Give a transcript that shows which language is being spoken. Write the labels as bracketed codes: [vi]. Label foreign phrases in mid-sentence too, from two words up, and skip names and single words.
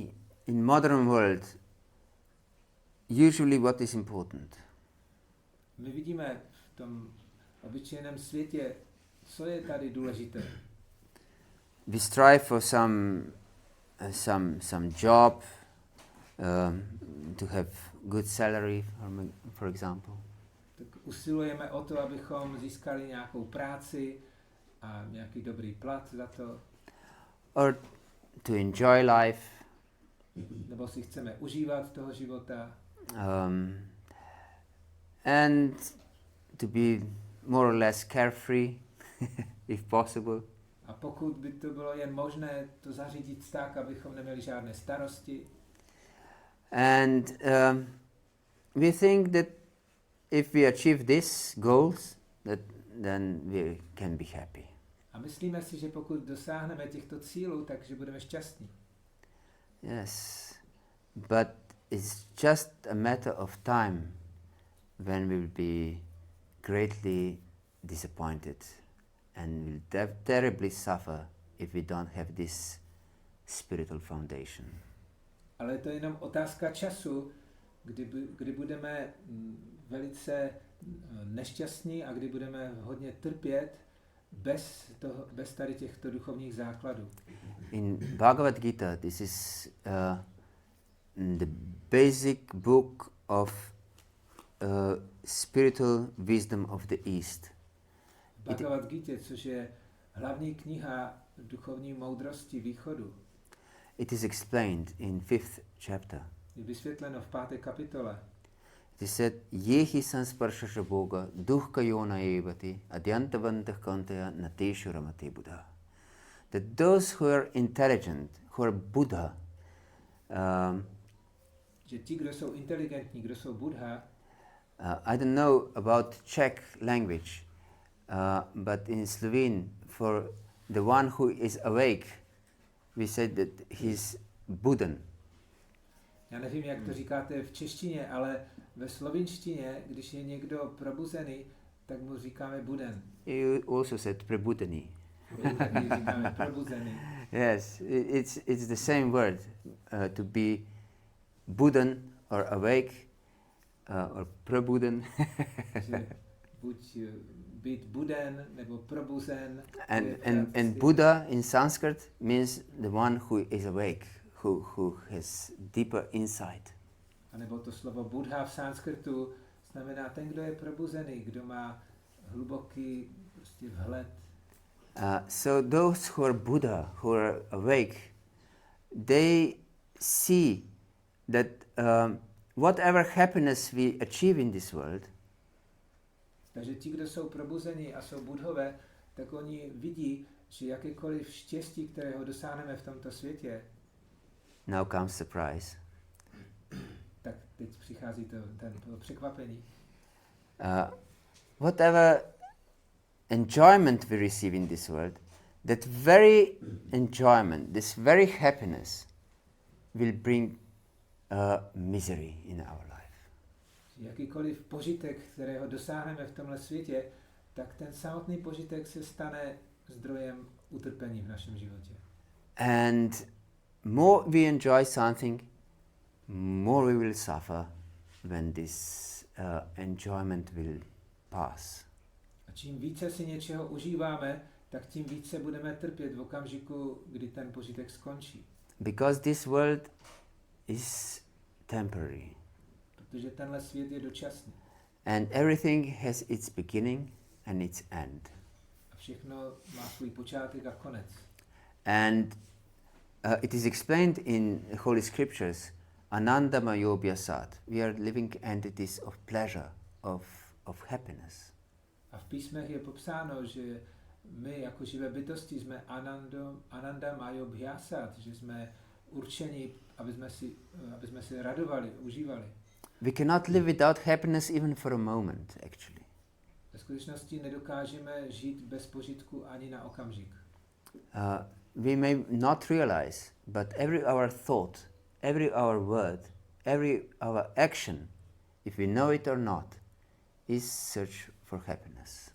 [en] We can see in modern world usually what is important. [cs] My vidíme v tom obyčejném světě, co je tady důležité. [en] We strive for some job, to have good salary, for example. [cs] Tak usilujeme o to, abychom získali nějakou práci a nějaký dobrý plat za to. [en] Or to enjoy life. [cs] Nebo si chceme užívat toho života. [en] And to be more or less carefree, if possible. [cs] A pokud by to bylo jen možné, to zařídit tak, abychom neměli žádné starosti. [en] And we think that if we achieve these goals, then we can be happy. [cs] A myslíme si, že pokud dosáhneme těchto cílů, takže budeme šťastní. [en] Yes, but it's just a matter of time when we'll be greatly disappointed and will terribly suffer if we don't have this spiritual foundation. [cs] Ale to je jenom otázka času, kdy budeme velice nešťastní a kdy budeme hodně trpět bez tady těchto duchovních základů. [en] In Bhagavad-gita, this is the basic book of spiritual wisdom of the East. [cs] Bhagavad-gita, což je hlavní kniha duchovní moudrosti východu. [en] It is explained in 5th chapter. [cs] Je vysvětleno v 5. kapitole. [en] It is said, [sa] येहि संस्पर्शश बोग दुह्क योन एवति आद्यन्तवन्तः कन्तय नतेषु रमते बुद्ध. [en] That those who are intelligent, who are Buddha, [cs] že ti, kdo jsou inteligentní, kdo jsou Buddha, [en] I don't know about Czech language, but in Slovene, for the one who is awake, we said that he's Buddhan. [cs] Já nevím, jak to říkáte v češtině, ale ve slovinštině, když je někdo probuzený, tak mu říkáme Buddhan. [en] You also said prebudani. [cs] Říkáme probuzený. [en] Yes, it's the same word, to be Buddhan or awake or probudan. [cs] Buď být buden nebo probuzen. [en] And Buddha in Sanskrit means the one who is awake, who has deeper insight. [cs] A nebo to slovo Buddha v sanskritu znamená ten, kdo je probuzený, kdo má hluboký prostě vhled. [en] So those who are Buddha, who are awake, they see that whatever happiness we achieve in this world, [cs] takže ti, kdo jsou probuzení a jsou budhové, tak oni vidí, že jakékoliv štěstí, kterého dosáhneme v tomto světě, [en] now comes surprise. [cs] Tak teď přichází to překvapení. [en] Whatever enjoyment we receive in this world, that very enjoyment, this very happiness will bring misery in our life. [cs] Jakýkoliv požitek, kterého dosáhneme v tomhle světě, tak ten samotný požitek se stane zdrojem utrpení v našem životě. [en] And more we enjoy something, more we will suffer when this enjoyment will pass. [cs] A čím více si něčeho užíváme, tak tím více budeme trpět v okamžiku, kdy ten požitek skončí. [en] Because this world is temporary. [cs] Protože tenhle svět je dočasný. [en] And everything has its beginning and its end. [cs] A všechno má svůj počátek a konec. [en] And it is explained in Holy Scriptures, [sa] आनन्द मयोभ्यासात्. [en] We are living entities of pleasure, of happiness. [cs] A v písmech je popsáno, že my jako živé bytosti jsme [sa] आनन्द मयोभ्यासात्, [cs] že jsme určeni, aby jsme si radovali, užívali. [en] We cannot live without happiness even for a moment, actually. [cs] Ve skutečnosti nedokážeme žít bez požitku ani na okamžik. [en] We may not realize, but every our thought, every our word, every our action, if we know it or not, is search for happiness.